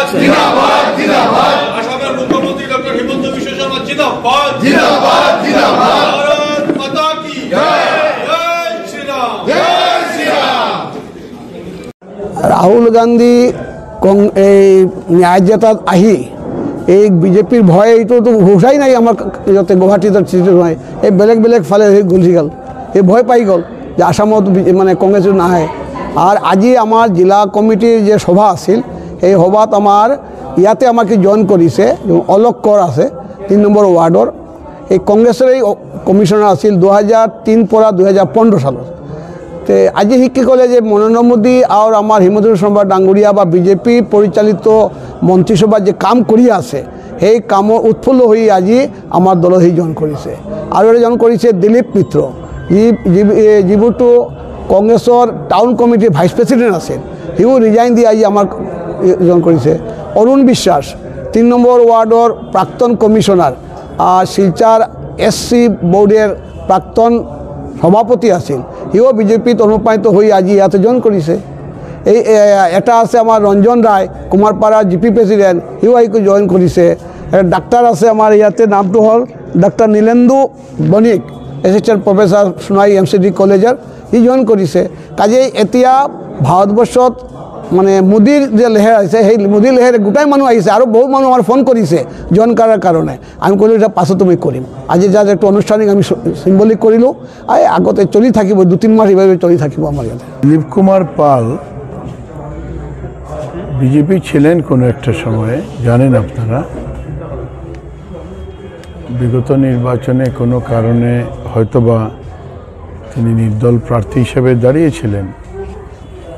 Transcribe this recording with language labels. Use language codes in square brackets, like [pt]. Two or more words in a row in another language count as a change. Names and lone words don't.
[bn] আসামের মুখ্যমন্ত্রী ডক্টর হিমন্ত বিশ্ব শর্মা জিন্দাবাদ। [hi] भारत माता की जय, जय श्रीराम, जय श्रीराम। [as] রাহুল গান্ধী এই ন্যায় যাত্রাত আহি এই বিজেপির ভয় এইটো তো ঘোষাই নাই আমার যাতে গুৱাহাটীত নহয়, এই বেলেগ বেলেগ ফালে গুচি গ'ল, এই ভয় পাই গ'ল যে আসামত মানে কংগ্রেস নাহে। আর আজি আমার জিলা কমিটির যে সভা আছিল এই সভাত আমার ইয়াতে আমাকে জয়েন কৰিছে অলোক কর আছে 3 নম্বৰ ওয়ার্ডর। এই কংগ্রেসের এই কমিশনার আছিল 2003 পৰা 2015 সালত। তো আজি শিকি ক'লে যে নরেন্দ্র মোদী আর আমার হিমন্ত বিশ্ব শর্মা ডাঙৰীয়া বা বিজেপি পরিচালিত মন্ত্রিসভা যে কাম কৰি আছে সেই কামৰ উৎফুল্ল হৈ আজি আমার দলত সি জয়েন কৰিছে। আৰু এটা জয়েন কৰিছে দিলীপ মিত্ৰ, যিবোৰটো কংগ্রেসর টাউন কমিটির ভাইস প্রেসিডেন্ট আছেন, সিও রিজাইন দিয়ে আজি আমার জয়েন কৰিছে। অরুণ বিশ্বাস 3 নম্বৰ ওয়ার্ডর প্রাক্তন কমিশনার আর শিলচর এসসি বোর্ডের প্রাক্তন সভাপতি আছিল, সিও বিজেপিত অনুপ্রাণিত হয়ে আজি ইয়াতে জয়েন কৰিছে। এই এটা আছে আমার রঞ্জন রায়, কুমারপাড়া জিপি প্রেসিডেন্ট, সিও আহি জয়েন কৰিছে। ডাক্তার আছে আমার ইয়াতে, নামটো হল ডাক্তার নীলেন্দু বণিক, এসিস্ট্যান্ট প্রফেসর সোনাই MCD কলেজের, ই জয়েন কৰিছে। কাজেই এতিয়া ভাৰতবৰ্ষত মানে মোদীৰ যে লেহেৰ আহিছে সেই মোদীৰ লেহেৰে গোটাই মানুহ আহিছে আৰু বহুত মানুহ আমাৰ ফোন কৰিছে জয়েন কৰাৰ কাৰণে। আমি ক'লোঁ এটা পাছত আমি কৰিম। আজি যাৰ একটু আনুষ্ঠানিক আমি সিম্বলিক কৰিলোঁ, আগতে চলি থাকিব 2-3 মাস এইভাবে চলি থাকিব আমার ইয়াতে। [bn] দিলীপ কুমার পাল বিজেপি ছিলেন কোনো একটা সময়ে, জানেন আপনারা। বিগত নির্বাচনে কোনো কারণে হয়তোবা তিনি নির্দল প্রার্থী হিসেবে দাঁড়িয়েছিলেন।